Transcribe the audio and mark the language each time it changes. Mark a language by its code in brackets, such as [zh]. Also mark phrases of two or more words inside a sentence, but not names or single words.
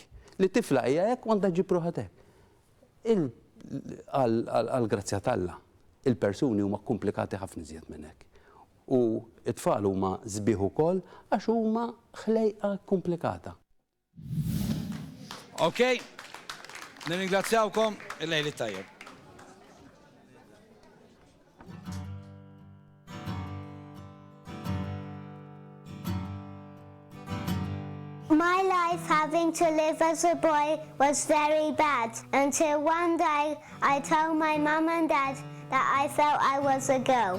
[mt] Li tifla hija hekk u għandha ġib ruħha hekk. Għal-grazzja talla, il-persuni huma komplikati ħafna iżjed minn hekk. U t-tfal huma sbieħ ukoll għax huma ħlejqa komplikata. Okay. Nirringrazzjawkom il-lejli tajjeb. [en] My life having to live as a boy was very bad until one day I told my mum and dad that I felt I was a girl.